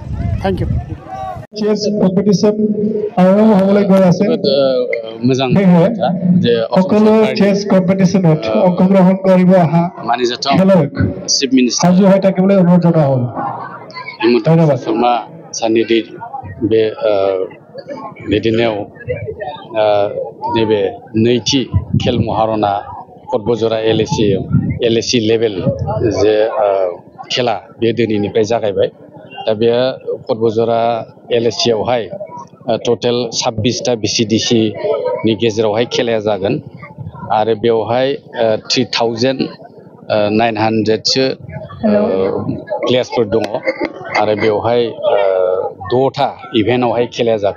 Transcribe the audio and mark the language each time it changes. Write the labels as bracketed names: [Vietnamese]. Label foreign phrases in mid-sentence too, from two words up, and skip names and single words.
[English] thank you. chess competition [Assamese] আৰম্ভ হ'বলৈ গৈ আছে। মোজাং যে সকলো [English] chess competition [Assamese] অংশগ্ৰহণ কৰিব অহা খেলুৱৈক [English] chief minister [Assamese] সাজু হৈ থাকিবলৈ অনুৰোধ জনোৱা হ'ল। ধন্যবাদ। [Bodo] শৰ্মা साननिधिर बे दैदेननायाव नैबे नैथि खेल महारना पटबरजरा [English] LAC level [Bodo] जे खेला बे दिनैनिफ्राय जागायबाय। दा बे पटबरजरा एलएसिआवहाय टटेल 26टा बिसिडिसि नि गेजेरावहाय खेलाया जागोन आरो बेवहाय 3900 सो प्लेयार्सफोर दङ आरो बेवहाय 6टा इभेन्टआवहाय खेलाया जागोन।